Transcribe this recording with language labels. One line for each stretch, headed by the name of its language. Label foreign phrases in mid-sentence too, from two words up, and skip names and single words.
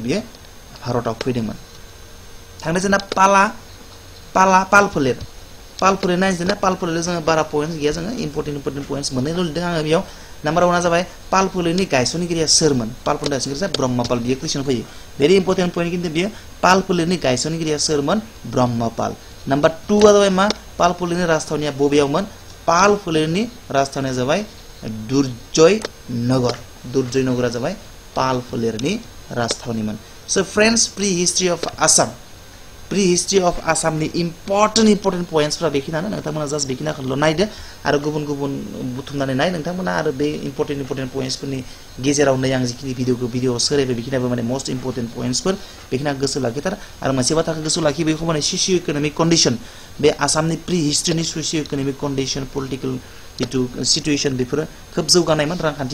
Bodo: बियो भारताव फैदोंमोन थांनो जोंना पाल फोलेर नायजोंना पाल फोलेर जोङो बारा पइन्ट्स गैया जोङो
English: important points
Bodo: मोननैल' लिरदों आङो बेयाव नाम्बार 1 जाबाय पाल फोलेरनि गायसनगिरिया सोरमोन पाल फोलेरनि गायसनगिरिया ब्रह्मपाल बियो कुइसन फैयो
English: very important point
Bodo: किन्तु बियो पाल फोलेरनि गायसनगिरिया सोरमोन ब्रह्मपाल नाम्बार 2 जाबाय मा पाल फोलेरनि राजथावनिया बबेयावमोन पाल फोलेरनि राजथावनिया जाबाय दुर्जयनगरा जाबाय पाल फोलेरनि राजथावनिमोन
English: so friends pre history of Assam pre history of Assam important points
Bodo: बेखिनियानो नोंथांमोना जास्ट बेखिनिखौल' नायदो आरो गुबुन गुबुन बुथुमनानै नाय नोंथांमोना आरो बे
English: important points
Bodo: गेजेरावनो आं जिखिनि भिडिअ सोलायबाय बेखिनियाबो माने
English: most important points
Bodo: बेखिनिया गोसो लाखिथार आरो मोनसे बाथ्राखौ गोसो लाखि बेखौ माने
English: socio economic condition
Bodo: बे आसामनि प्रि हिस्ट्रीनि
English: socio economic condition political
Bodo: जितु सिचुएशन बेफोरो खोब जौगानायमोन रांखान्थि